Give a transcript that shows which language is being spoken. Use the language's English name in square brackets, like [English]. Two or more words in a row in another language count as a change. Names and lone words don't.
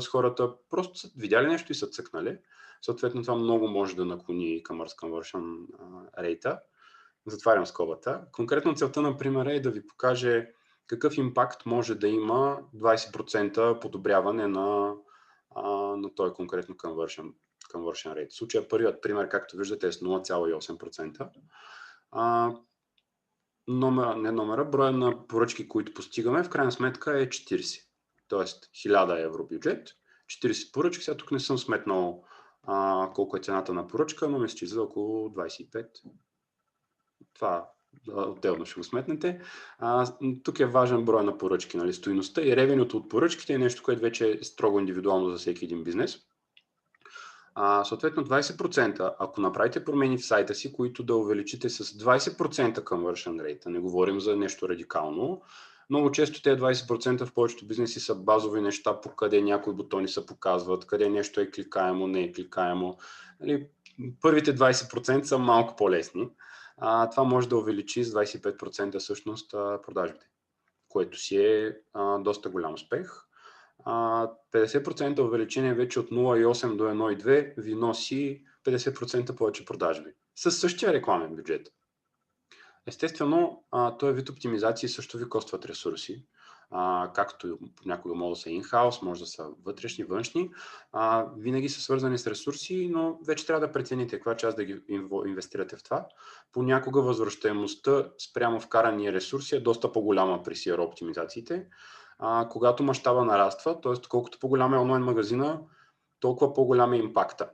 [Bulgarian] хората просто са видяли нещо и са цъкнали. Съответно това много може да наклони [English] Commerce Conversion Rate- [Bulgarian] а. Затварям скобата. Конкретно целта на примера е да ви покаже какъв импакт може да има 20% подобряване на този конкретно [English] conversion rate. [Bulgarian] В случая първият пример, както виждате, е с 0,8%. Броя на поръчки, които постигаме, в крайна сметка е 40. Тоест 1000 евро бюджет, 40 поръчки. Сега тук не съм сметнал колко е цената на поръчка, но мисля, че за около 25. Това отделно ще го сметнете. Тук е важен брой на поръчки, нали, стойността и ревенюто от поръчките е нещо, което вече е строго индивидуално за всеки един бизнес. Съответно 20%, ако направите промени в сайта си, които да увеличите с 20% [English] conversion rate, [Bulgarian] не говорим за нещо радикално, много често тези 20% в повечето бизнеси са базови неща, по къде някои бутони се показват, къде нещо е кликаемо, не е кликаемо. Нали, първите 20% са малко по-лесни. Това може да увеличи с 25% всъщност продажбите, което си е доста голям успех. 50% увеличение вече от 0,8 до 1,2 ви носи 50% повече продажби. Със същия рекламен бюджет. Естествено, този вид оптимизации също ви костват ресурси, както понякога може да са in-house, може да са вътрешни, външни. Винаги са свързани с ресурси, но вече трябва да прецените каква част да ги инвестирате в това. Понякога възвръщаемостта спрямо вкарани ресурси е доста по-голяма при CRO оптимизациите. Когато мащаба нараства, т.е. колкото по-голям е онлайн магазина, толкова по-голям е импакта.